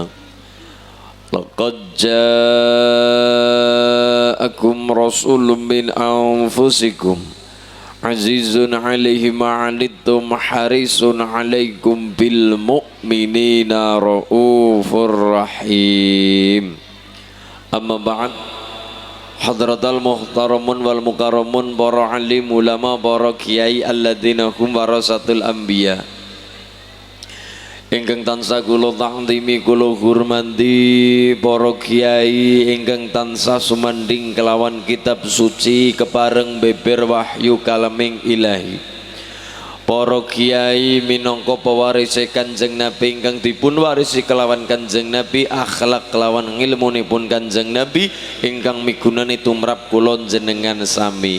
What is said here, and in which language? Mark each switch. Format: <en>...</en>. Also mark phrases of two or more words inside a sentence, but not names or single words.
<ar>لقد جاءكم رسول من أنفسكم عزيز عليه ما عنتم حريص عليكم بالمؤمنين رءوف رحيم. أما بعد. حضرات المحترمون والمكرمون,</ar> <jv>para alim ulama, para kiai</jv> <ar>الذين هم ورثة الأنبياء,</ar> <jv>ingkang tansah kula ta'zimi kula hormati, para kiai ingkang tansah sumanding kelawan kitab suci kepareng beber wahyu kalaming ilahi, para kiai minangka pewaris Kanjeng Nabi ingkang dipun warisi kelawan Kanjeng Nabi, akhlak kelawan ngilmunipun Kanjeng Nabi ingkang migunani tumrap kula jenengan sami.</jv>